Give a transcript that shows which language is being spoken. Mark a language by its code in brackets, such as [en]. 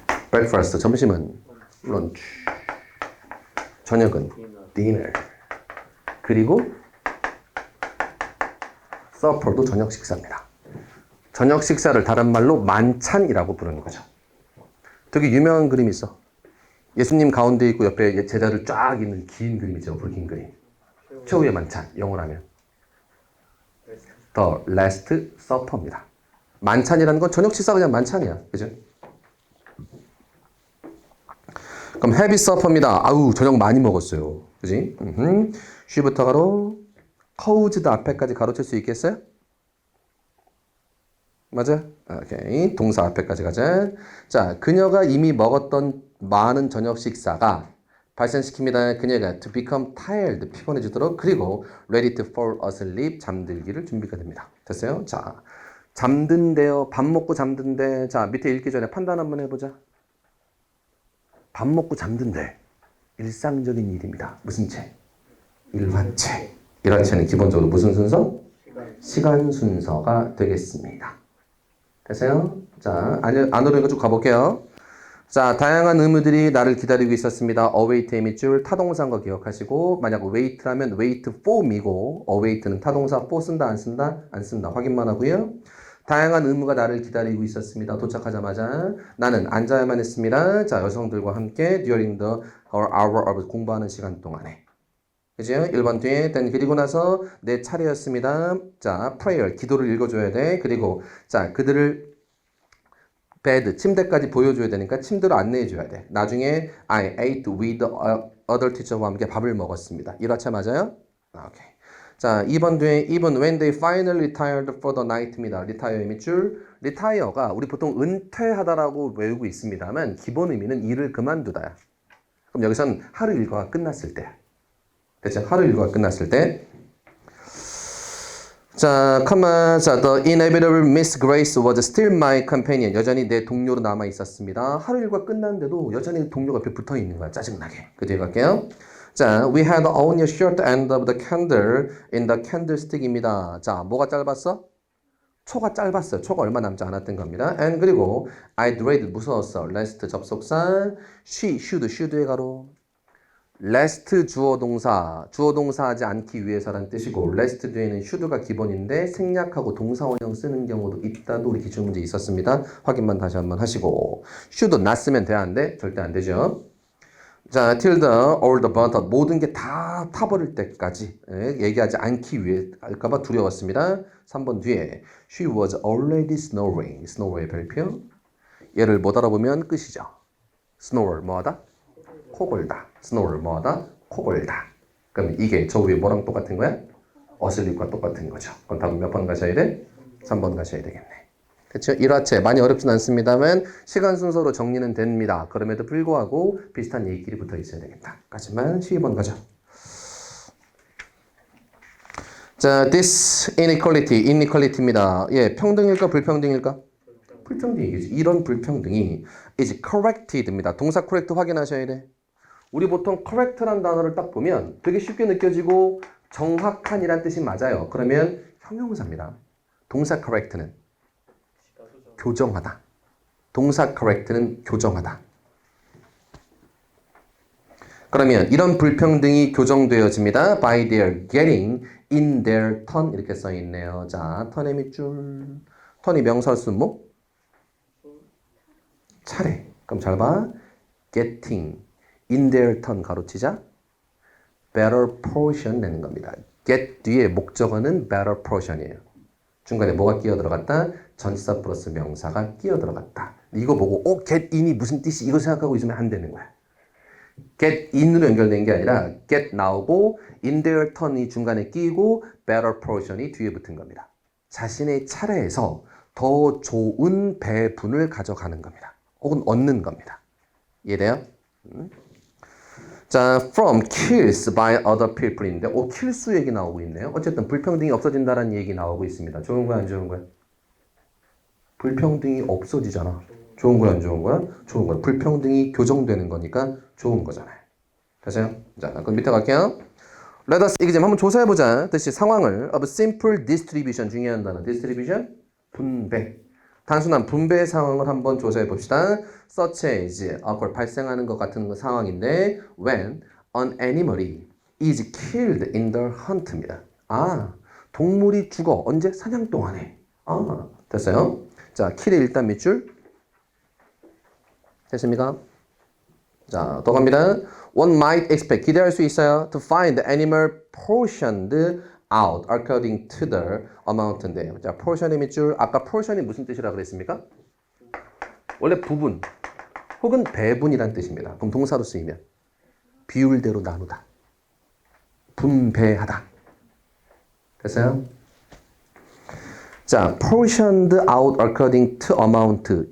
[ko] breakfast, 점심은 lunch. 저녁은 dinner. 그리고 supper도 저녁 식사입니다. 저녁 식사를 다른 말로 만찬이라고 부르는 거죠. 되게 유명한 그림이 있어. 예수님 가운데 있고 옆에 제자들 쫙 있는 긴 그림이죠. 굵은 그림. 최후의 만찬, 영어로 하면 [en] The Last Supper [ko] 입니다. 만찬이라는 건 저녁 식사가 그냥 만찬이야. 그죠? 그럼 [en] heavy supper [ko] 입니다. 아우, 저녁 많이 먹었어요. 그지? 쉬부터 가로 caused 앞에까지 가로칠 수 있겠어요? 맞아? 오케이. 동사 앞에까지 가자. 자, 그녀가 이미 먹었던 많은 저녁 식사가 발생시킵니다. [en] 그녀가 to become tired, [ko] 피곤해지도록 그리고 [en] ready to fall asleep, [ko] 잠들기를 준비가 됩니다. 됐어요? 자, 잠든대요. 밥 먹고 잠든대. 자, 밑에 읽기 전에 판단 한번 해보자. 밥 먹고 잠든대. 일상적인 일입니다. 무슨 채? 일화채. 일화채는 기본적으로 무슨 순서? 시간 순서가 되겠습니다. 됐어요? 자, 안으로 이거 쭉 가볼게요. 자, 다양한 의무들이 나를 기다리고 있었습니다. await의 밑줄 타동사인 거 기억하시고 만약 wait라면 wait for이고 await는 타동사 for 쓴다 안 쓴다? 안 쓴다. 확인만 하고요. 다양한 의무가 나를 기다리고 있었습니다. 도착하자마자 나는 앉아야만 했습니다. 자, 여성들과 함께 [en] during the hour of [ko] 공부하는 시간 동안에. 그죠? 1번 뒤에 then 그리고 나서 내 차례였습니다. 자, prayer 기도를 읽어줘야 돼. 그리고 자, 그들을 bed 침대까지 보여줘야 되니까 침대로 안내해줘야 돼. 나중에 [en] I ate with other teacher와 [ko] 함께 밥을 먹었습니다. 1화차 맞아요? 오케이. [en] 자, [ko] 2번 뒤에 [en] even when they finally retired for the night입니다. [ko] retire의 밑줄. retire가 우리 보통 은퇴하다라고 외우고 있습니다만 기본 의미는 일을 그만두다야. 그럼 여기선 하루 일과가 끝났을 때. 됐죠? 하루 일과가 끝났을 때. 자, 컴마. [en] 자, the inevitable Miss Grace was still my companion. [ko] 여전히 내 동료로 남아 있었습니다. 하루 일과 끝났는데도 여전히 동료가 옆에 붙어 있는 거야. 짜증나게. 그 뒤에 갈게요. [en] 자, we had only a short end of the candle in the candlestick입니다. [ko] 자, 뭐가 짧았어? 초가 짧았어요. 초가 얼마 남지 않았던 겁니다. [en] and [ko] 그리고 [en] I dreaded [ko] 무서웠어. [en] last 접속사 she, should의 가로 [ko] last 주어 동사 하지 않기 위해서란 뜻이고 last 뒤에는 should가 기본인데 생략하고 동사 원형 쓰는 경우도 있다도 우리 기출문제 있었습니다. 확인만 다시 한번 하시고 should not 쓰면 돼야 하는데 절대 안 되죠. 자, [en] till the or the but [ko] 모든 게 다 타버릴 때까지 얘기하지 않기 위해 할까봐 두려웠습니다. 3번 뒤에 [en] she was already snoring. [ko] snore의 별표. 얘를 못 알아보면 끝이죠. snore 뭐하다? 코골다. snore 뭐하다? 코골다. 그럼 이게 저 위에 뭐랑 똑같은 거야? asleep과 똑같은 거죠. 그럼 답은 몇 번 가셔야 돼? 3번 가셔야 되겠네. 그렇죠? 일화체 많이 어렵진 않습니다만 시간 순서로 정리는 됩니다. 그럼에도 불구하고 비슷한 얘기끼리 붙어 있어야 되겠다. 까지만 12번 가죠. 자, this inequality입니다. 예, 평등일까 불평등일까? 불평등이겠지. 이런 불평등이 [en] is corrected [ko] 입니다. 동사 correct 확인하셔야 돼. 우리 보통 correct란 단어를 딱 보면 되게 쉽게 느껴지고 정확한이란 뜻이 맞아요. 그러면 형용사입니다. 동사 correct는 교정하다. 동사 correct는 교정하다. 그러면 이런 불평등이 교정되어집니다. [en] by their getting in their turn [ko] 이렇게 써 있네요. 자, 턴의 밑줄. 턴이 명사 순목? 차례. 그럼 잘 봐. [en] getting in their turn 가로치자. better portion [ko] 내는 겁니다. get 뒤에 목적어는 better portion이에요. 중간에 뭐가 끼어 들어갔다? 전치사 플러스 명사가 끼어 들어갔다. 이거 보고 get in이 무슨 뜻이 이거 생각하고 있으면 안 되는 거야. get in으로 연결된 게 아니라 get 나오고 [en] in their turn [ko] 이 중간에 끼고 better portion이 뒤에 붙은 겁니다. 자신의 차례에서 더 좋은 배분을 가져가는 겁니다. 혹은 얻는 겁니다. 이해돼요? 자, from kills by other people인데 킬수 얘기 나오고 있네요. 어쨌든 불평등이 없어진다는 얘기 나오고 있습니다. 좋은 거야, 안 좋은 거야? 불평등이 없어지잖아. 좋은 거야, 안 좋은 거야? 좋은 거야. 불평등이 교정되는 거니까 좋은 거잖아요. 됐어요? 자, 그럼 밑에 갈게요. Let us 이게 지금 한번 조사해보자. 뜻이 상황을 [en] of simple distribution [ko] 중요한 단어. distribution 분배. 단순한 분배 상황을 한번 조사해 봅시다. [en] Such as awkward [ko] 발생하는 것 같은 상황인데 [en] when an animal is killed in the hunt입니다. [ko] 아, 동물이 죽어. 언제? 사냥 동안에. 아, 됐어요? 자, kill의 일단 밑줄. 됐습니까? 자, 더 갑니다. [en] One might expect [ko] 기대할 수 있어요. [en] To find the animal portioned out according to the amount인데요. [ko] 자, portion의 밑줄. 아까 portion이 무슨 뜻이라 그랬습니까? 원래 부분 혹은 배분이란 뜻입니다. 그럼 동사로 쓰이면 비율대로 나누다. 분배하다. 됐어요? [en] 자, portioned out according to amount.